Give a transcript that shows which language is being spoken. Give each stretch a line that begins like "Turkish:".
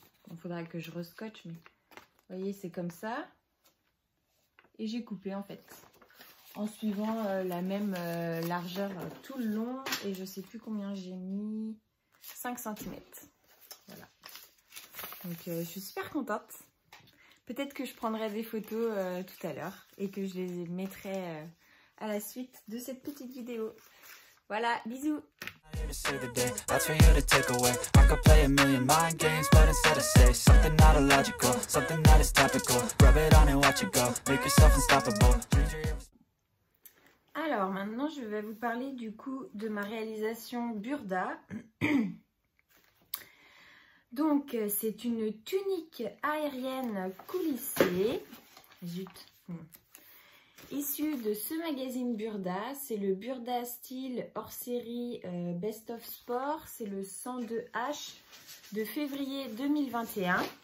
French: Il faudra que je rescotche, mais vous voyez, c'est comme ça. Et j'ai coupé en fait, en suivant la même largeur tout le long. Et je sais plus combien j'ai mis, 5 cm. Voilà. Donc je suis super contente. Peut-être que je prendrai des photos tout à l'heure et que je les mettrai à la suite de cette petite vidéo. Voilà, bisous.
English: To save the day, that's for you to take away. I could play a million mind games, but instead I say something not illogical, something that is topical. Rub it on and watch it go, make yourself unstoppable.
French: Alors maintenant je vais vous parler du coup de ma réalisation Burda. Donc c'est une tunique aérienne coulissée. Zut. Issu de ce magazine Burda, c'est le Burda Style hors série Best of Sport, c'est le 102H de février 2021.